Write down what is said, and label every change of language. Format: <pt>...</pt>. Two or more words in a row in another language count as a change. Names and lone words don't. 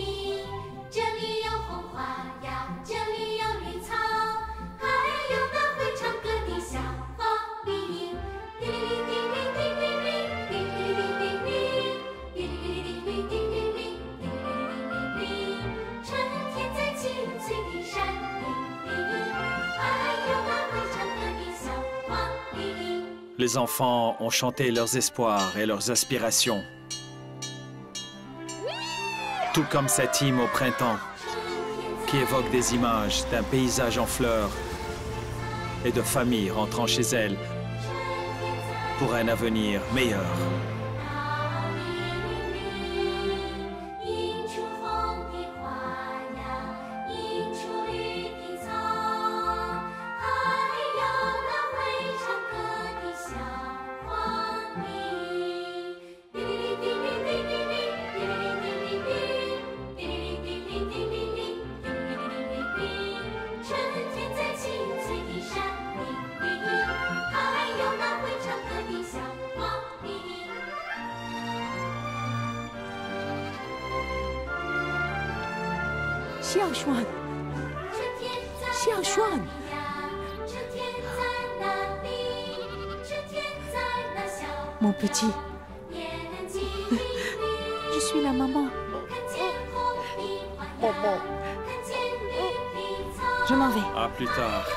<zh>这里有红花呀，这里有绿草，还有那会唱歌的小花梨。滴哩哩滴哩滴哩哩，滴哩哩滴哩哩，滴哩哩滴哩滴哩哩，滴哩哩滴哩哩。春天在青翠的山林里，还有那会唱歌的小花梨。</zh> <fr>Les enfants ont chanté leurs espoirs et leurs aspirations. Tout comme cet hymne au printemps, qui évoque des images d'un paysage en fleurs et de familles rentrant chez elles pour un avenir meilleur.</fr> <zh>映出红的花呀，映出绿的草，还有那会唱歌的小花梨。滴哩哩滴哩哩哩哩，滴哩哩滴哩哩，滴哩哩滴哩滴哩哩，滴哩哩哩哩。春天在青翠的山林里，还有那会唱歌的小花梨。孝顺，孝顺。</zh> <fr>Mon petit, je suis la maman. Je m'en vais. À plus tard.</fr>